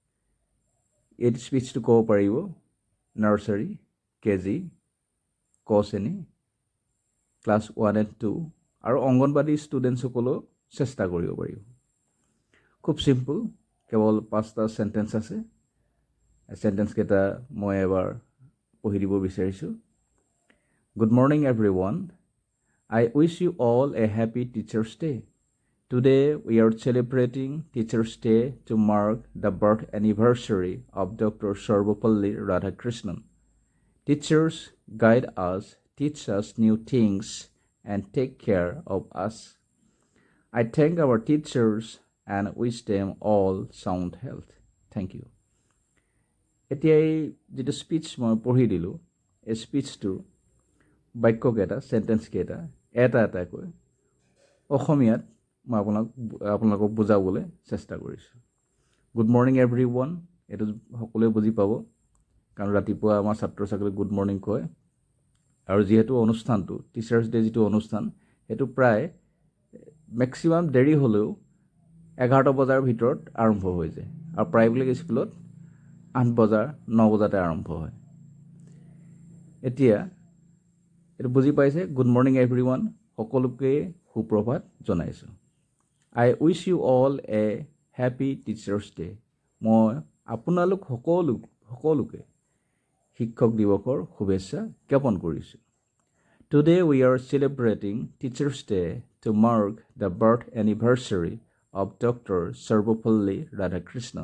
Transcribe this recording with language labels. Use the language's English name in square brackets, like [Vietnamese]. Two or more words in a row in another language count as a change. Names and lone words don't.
[Assamese] এই স্পীচটো ক'ব পাৰিব নাৰ্চাৰী, কেজি, ক শ্ৰেণী, [English] class 1 and 2 [Assamese] আৰু অংগনবাদী ষ্টুডেণ্টসকলেও চেষ্টা কৰিব পাৰিব। খুব চিম্পল, কেৱল 5টা চেণ্টেন্স আছে। চেণ্টেন্সকেইটা মই এবাৰ পঢ়ি দিব বিচাৰিছোঁ। [English] Good morning everyone. I wish you all a happy Teacher's Day. Today we are celebrating Teacher's Day to mark the birth anniversary of Dr. Sarvapalli Radhakrishnan. Teachers guide us, teach us new things, and take care of us. I thank our teachers and wish them all sound health. Thank you. [Assamese] এতিয়া এই যিটো স্পীচ মই পঢ়ি দিলোঁ, এই স্পীচটো বাক্যকেইটা, চেণ্টেন্সকেইটা এটা এটাকৈ অসমীয়াত মই আপোনালোকক বুজাবলৈ চেষ্টা কৰিছোঁ। [English] good morning every one, [Assamese] এইটো সকলোৱে বুজি পাব, কাৰণ ৰাতিপুৱা আমাৰ ছাত্ৰ ছাত্ৰীক [English] good morning [Assamese] কয়। আৰু যিহেতু অনুষ্ঠানটো [English] teachers day [Assamese] যিটো অনুষ্ঠান, সেইটো প্ৰায় মেক্সিমাম দেৰি হ'লেও 11টা বজাৰ ভিতৰত আৰম্ভ হৈ যায়, আৰু প্ৰায়বিলাক স্কুলত 8 বজাৰ 9 বজাতে আৰম্ভ হয়। এতিয়া এইটো বুজি পাইছে? [English] good morning every one, [Assamese] সকলোকে সুপ্ৰভাত জনাইছোঁ। [English] I wish you all a happy teachers day. [Assamese] মই আপোনালোক সকলোকে শিক্ষক দিৱসৰ শুভেচ্ছা জ্ঞাপন কৰিছোঁ। [English] today we are celebrating teachers day to mark the birth anniversary of doctor Sarvapalli Radhakrishnan.